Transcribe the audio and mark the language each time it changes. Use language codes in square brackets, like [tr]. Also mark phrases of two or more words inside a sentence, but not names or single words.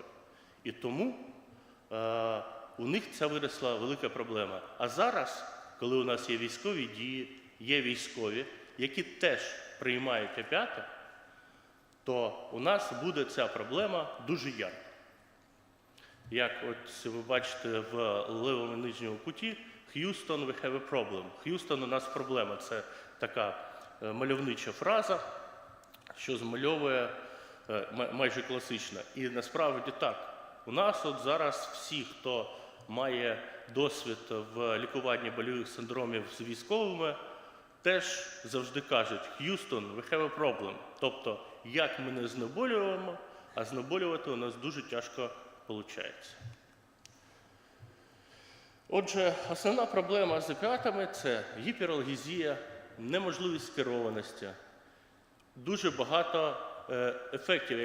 [uk] І тому у них ця виросла велика проблема. А зараз, коли у нас є військові дії, є військові, які теж приймають опіати, то у нас буде ця проблема дуже ярка. Як от ви бачите в лівому нижньому куті, [en] Houston, we have a problem. [uk] Houston, у нас проблема. Це така мальовнича фраза, що змальовує майже класично. І насправді так. У нас от зараз всі, хто має досвід в лікуванні больових синдромів з військовими, теж завжди кажуть [en] «Houston, we have a problem». [uk] Тобто, як ми не знеболюємо, а знеболювати у нас дуже тяжко виходить. Отже, основна проблема з опіатами – це гіпералгезія, неможливість керованості, дуже багато ефектів.